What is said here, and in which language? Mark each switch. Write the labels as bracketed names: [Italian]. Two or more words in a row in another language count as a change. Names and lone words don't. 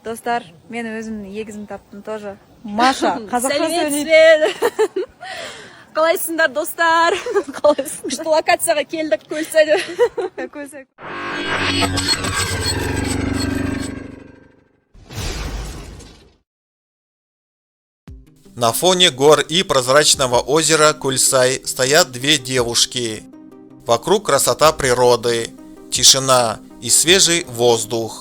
[Kazakh] Достар, мен өзімнің егізімді таптым тоже. Маша, қазақша сөйлейді. Сәлеметсіздер. Қалайсыңдар, достар? Күшті локацияға келдік, Көлсайда. [Russian] На фоне гор и прозрачного озера Кульсай стоят две девушки. Вокруг красота природы, тишина и свежий воздух.